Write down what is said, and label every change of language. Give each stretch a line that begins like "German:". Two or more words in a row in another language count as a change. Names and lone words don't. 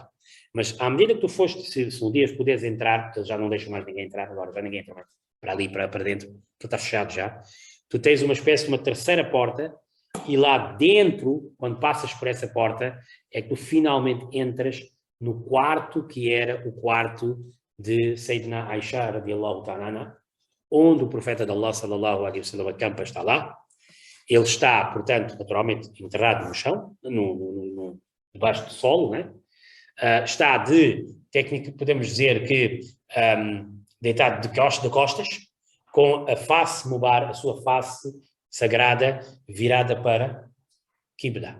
Portuguese: Mas à medida que tu foste, se um dia puderes entrar, porque eles já não deixam mais ninguém entrar, agora já ninguém entra mais para ali, para dentro, porque está fechado já, tu tens uma espécie de uma terceira porta e lá dentro, quando passas por essa porta, é que tu finalmente entras no quarto que era o quarto de Sayyidina Aisha,
Arabic: رضي الله تعالى,
Portuguese: onde o profeta de Allah,
Arabic: صلى الله عليه وسلم,
Portuguese: acampa, está lá. Ele está, portanto, naturalmente, enterrado no chão, debaixo do solo, né? Está técnica, podemos dizer que deitado de costas, com a face mubar, a sua face sagrada virada para Qibla.